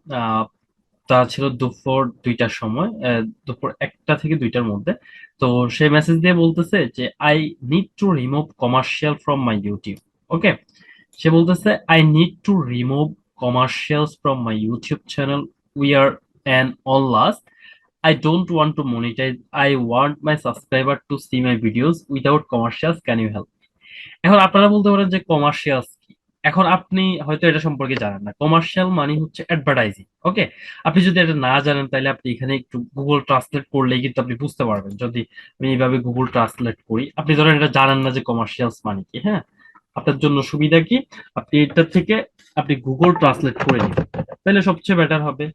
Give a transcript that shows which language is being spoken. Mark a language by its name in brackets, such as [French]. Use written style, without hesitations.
[Bangla] আহ, তা ছিল দুপুর 2টার সময়, দুপুর 1টা থেকে 2টার মধ্যে। তো সে মেসেজ দিয়ে বলতেছে যে [English] I need to remove commercial from my YouTube. [Bangla] ওকে, সে বলতেছে [English] I need to remove commercials from my YouTube channel. We are an all last. I don't want to monetize. I want my subscriber to see my videos without commercials. Can you help? [Bangla] এখন আপনারা বলতে পারেন যে commercial কি। এখন আপনি হয়তো এটা সম্পর্কে জানেন না। কমার্শিয়াল মানে হচ্ছে অ্যাডভার্টাইজিং। ওকে, আপনি যদি এটা না জানেন তাহলে আপনি এখানে একটু গুগল ট্রান্সলেট করলেই কিন্তু আপনি বুঝতে পারবেন। যদি আমি এইভাবে গুগল ট্রান্সলেট করি, আপনি ধরেন এটা জানেন না যে কমার্শিয়ালস মানে কি, হ্যাঁ, আপনার জন্য সুবিধা কি, আপনি এটা থেকে আপনি গুগল ট্রান্সলেট করে নিন, তাহলে সবচেয়ে বেটার হবে।